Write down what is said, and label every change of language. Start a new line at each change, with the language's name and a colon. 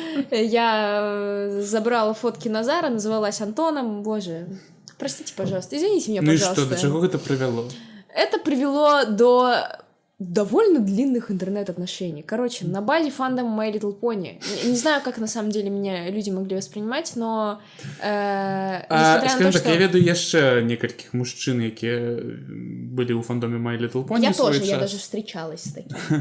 Russian: Я забрала фотки Назара, называлась Антоном. Боже, простите, пожалуйста, извините меня, пожалуйста. Ну и что, до чего это привело? Это привело до довольно длинных интернет-отношений. Короче, на базе фандома My Little Pony. Не знаю, как на самом деле меня люди могли воспринимать, но скажем так,
Belarusian: я веду яшчэ некалькіх мужчын, якія былі ў фандоме My Little Pony.
Russian: Я тоже, я даже встречалась с таким.